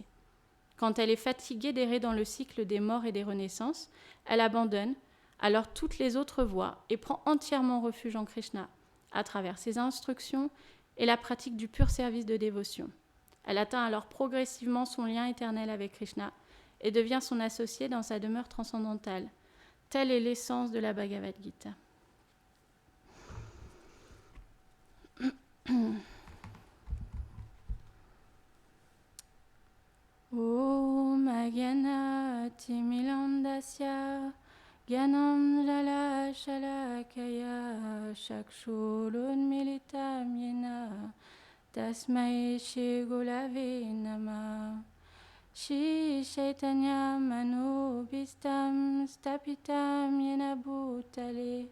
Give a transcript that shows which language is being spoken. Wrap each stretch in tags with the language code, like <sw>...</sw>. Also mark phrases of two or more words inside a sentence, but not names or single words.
<fr>Quand elle est fatiguée d'errer dans le cycle des morts et des renaissances, elle abandonne alors toutes les autres voies et prend entièrement refuge en Krishna, à travers ses instructions et la pratique du pur service de dévotion. Elle atteint alors progressivement son lien éternel avec Krishna et devient son associé dans sa demeure transcendantale. Telle est l'essence de la Bhagavad Gita.</fr> <sa>ॐ अज्ञान तिमिरान्धस्य ज्ञानम् अञ्जन शलाकया चक्षुरुन्मीलितम् येन तस्मै श्री गुरवे नमः श्री चैतन्य मनोभीष्टम् स्थापितम् येन भूतले</sa>